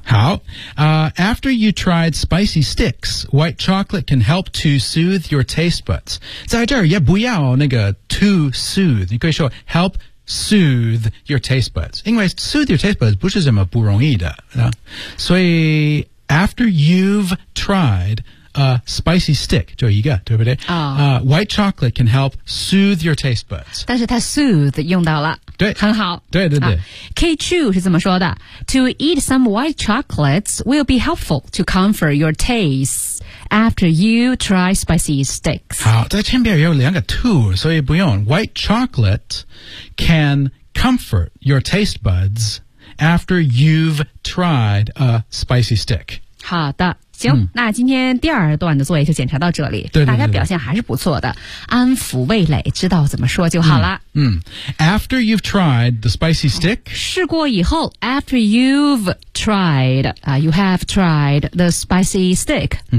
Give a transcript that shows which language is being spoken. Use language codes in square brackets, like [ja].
[en] 好、After you tried spicy sticks white chocolate can help to soothe your taste buds [zh] 在这儿也不要那个 [en] to soothe [zh] 你可以说 [en] help soothe your taste buds [zh] 因为 [en] soothe your taste buds [zh] 不是什么不容易的、所以 [en] after you've triedspicy stick, [zh] 就一个对不对、 [en] white chocolate can help soothe your taste buds. [zh] 但是它 soothe 用到了。对。很好。对对对。 K2 是怎么说的 [en] ?To eat some white chocolates will be helpful to comfort your taste after you try spicy sticks. [zh] 好在前面有两个 to, 所以不用。 [en] White chocolate can comfort your taste buds after you've tried a spicy stick. [zh] 好的。行、那今天第二段的作业就检查到这里对对对对大家表现还是不错的安抚味蕾知道怎么说就好了 [en] After you've tried the spicy stick [zh] 试过以后 [en] After you've tried、You have tried the spicy stick、